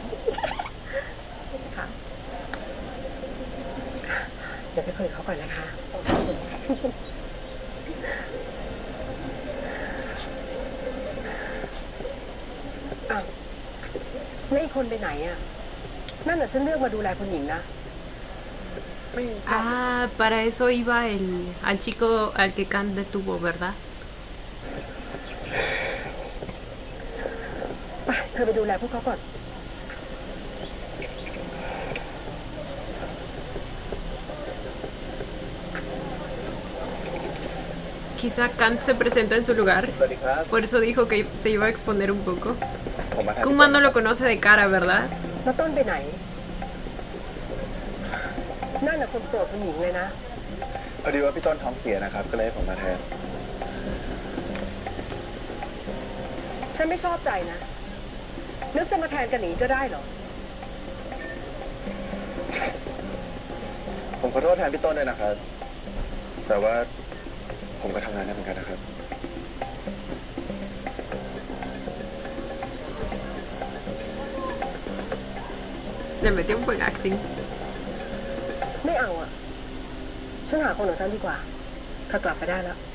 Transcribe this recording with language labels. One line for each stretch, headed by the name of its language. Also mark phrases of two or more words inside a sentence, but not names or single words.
Thai: ค่ะเดี๋ยวไปคุยกับเขาก่อนนะคะอ้าวแล้วอีกคนไปไหนอ่ะ นั่นน่ะฉันเลือกมาดูแลคุณหญิงนะ
Spanish: Ah, para eso iba al chico al que Kant detuvo, ¿verdad?
Thai: ไปเธอไปดูแลพวกเขาก่อน
Spanish: Quizá Kant se presenta en su lugar.
Thai: สวัสดีครับ
Spanish: Por eso dijo que se iba a exponer un poco.
Thai: ผมมาหา
Spanish: Kuma no lo conoce de cara, ¿verdad?
Thai: แล้วต้นไปไหน นั่นน่ะคนโปรดคุณหญิงเลยนะ พอดีว่าพี่ต้นท้องเสียนะครับ ก็เลยให้ผมมาแทน ฉันไม่ชอบใจนะ นึกจะมาแทนกันหนีก็ได้เหรอ ผมขอโทษแทนพี่ต้นด้วยนะครับ แต่ว่าผมก็ทำงานได้เหมือนกันนะครับ
Spanish: Le metió un buen acting.
Thai: ไม่เอาอ่ะ ฉันหาคนของฉันดีกว่าเธอกลับไปได้แล้ว